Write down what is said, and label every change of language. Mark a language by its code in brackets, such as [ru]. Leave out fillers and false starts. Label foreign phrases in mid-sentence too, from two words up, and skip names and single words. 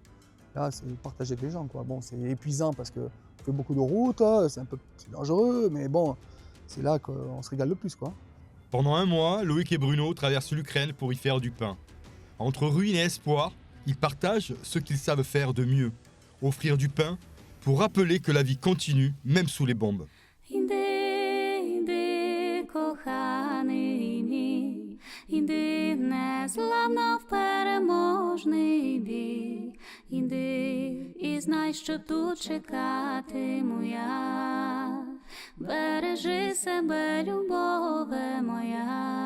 [fr] Là, c'est partager avec les gens, quoi. Bon, c'est épuisant parce qu'on fait beaucoup de routes, c'est dangereux, mais bon, c'est là qu'on se régale le plus, quoi. Pendant 1 mois, Loïc et Bruno traversent l'Ukraine pour y faire du pain. Entre ruines et espoir, ils partagent ce qu'ils savent faire de mieux, offrir du pain pour rappeler que la vie continue, même sous les bombes. [uk] Іди, незламно в переможний бій, іди і знай, що тут чекатиму я, бережи себе, любове моя.